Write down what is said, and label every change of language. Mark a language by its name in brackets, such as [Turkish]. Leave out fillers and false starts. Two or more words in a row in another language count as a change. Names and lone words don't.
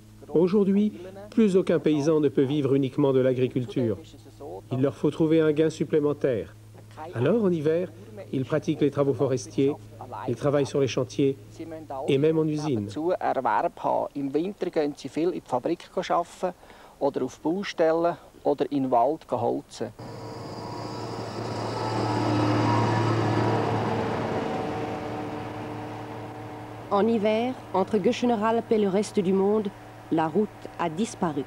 [French] Aujourd'hui, plus aucun paysan ne peut vivre uniquement de l'agriculture. Il leur faut trouver un gain supplémentaire. Alors, en hiver, ils pratiquent les travaux forestiers, ils travaillent sur les chantiers et même en usine. [German] Im Winter gehen sie viel in die Fabrik arbeiten oder auf Baustellen oder in den Wald holzen. [French] En hiver, entre Göschenralp et le reste du monde, la route a disparu.